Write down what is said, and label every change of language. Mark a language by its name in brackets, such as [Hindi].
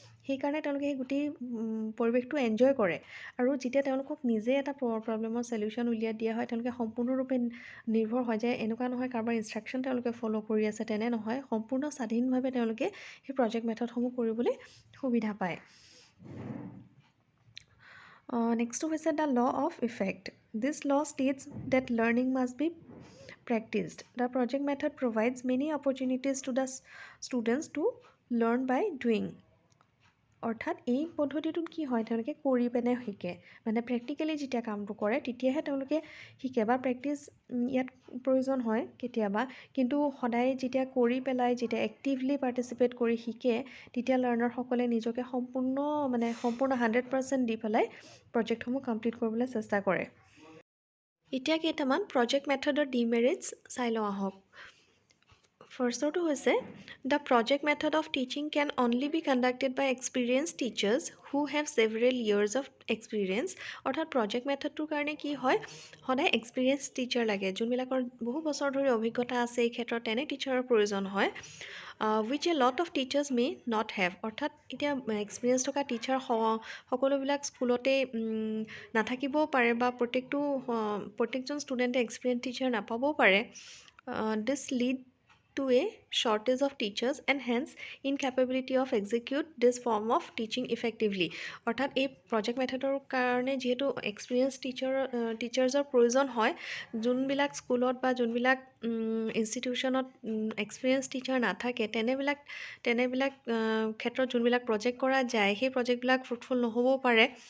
[Assamese] সেইকাৰণে তেওঁলোকে সেই গোটেই পৰিৱেশটো এনজয় কৰে। আৰু যেতিয়া তেওঁলোকক নিজে এটা প্ৰব্লেমৰ চলিউশ্যন উলিয়াই দিয়া হয়, তেওঁলোকে সম্পূৰ্ণৰূপে নিৰ্ভৰ হয় যে এনেকুৱা নহয় কাৰোবাৰ ইনষ্ট্ৰাকশ্যন তেওঁলোকে ফ'ল' কৰি আছে, তেনে নহয়, সম্পূৰ্ণ স্বাধীনভাৱে তেওঁলোকে সেই প্ৰজেক্ট মেথডসমূহ কৰিবলৈ সুবিধা পায়। নেক্সটটো হৈছে [English] The law of effect. This law states that learning must be practiced. The project method provides many opportunities to the students to learn by doing. [Assamese] অৰ্থাৎ এই পদ্ধতিটোত কি হয়, তেওঁলোকে কৰি পিনে শিকে, মানে প্ৰেক্টিকেলি যেতিয়া কামটো কৰে তেতিয়াহে তেওঁলোকে শিকে। বা প্ৰেক্টিচ ইয়াত প্ৰয়োজন হয় কেতিয়াবা, কিন্তু সদায় যেতিয়া কৰি পেলাই, যেতিয়া এক্টিভলি পাৰ্টিচিপেট কৰি শিকে, তেতিয়া লাৰ্ণাৰসকলে নিজকে সম্পূৰ্ণ 100% দি পেলাই প্ৰজেক্টসমূহ কমপ্লিট কৰিবলৈ চেষ্টা কৰে। এতিয়া কেইটামান প্ৰজেক্ট মেথডৰ ডিমেৰিটছ চাই লওঁ আহক। ফাৰ্ষ্টৰটো হৈছে [English] The project method of teaching can only be conducted by experience teachers who have several years of experience. [Assamese] অৰ্থাৎ প্ৰজেক্ট মেথডটোৰ কাৰণে কি হয়, সদায় এক্সপিৰিয়েঞ্চ টিচাৰ লাগে, যোনবিলাকৰ বহু বছৰ ধৰি অভিজ্ঞতা আছে এই ক্ষেত্ৰত, তেনে টিচাৰৰ প্ৰয়োজন হয়। [English] Which a lot of teachers may not have. [Assamese] অৰ্থাৎ এতিয়া এক্সপিৰিয়েঞ্চ থকা টিচাৰ সকলোবিলাক স্কুলতেই নাথাকিবও পাৰে, বা প্ৰত্যেকজন ষ্টুডেণ্টে এক্সপিৰিয়েঞ্চ টিচাৰ নাপাবও পাৰে। [English] This lead to a shortage of teachers and hence incapability of execute this form of teaching effectively. [Assamese] অৰ্থাৎ এই প্ৰজেক্ট মেথডৰ কাৰণে যিহেতু এক্সপিৰিয়েঞ্চ টিচাৰ্ছৰ প্ৰয়োজন হয়, যোনবিলাক স্কুলত বা যোনবিলাক ইনষ্টিটিউশ্যনত এক্সপিৰিয়েঞ্চ টিচাৰ নাথাকে, তেনেবিলাক ক্ষেত্ৰত যোনবিলাক প্ৰজেক্ট কৰা যায়, সেই প্ৰজেক্টবিলাক ফ্ৰুটফুল নহ'বও পাৰে।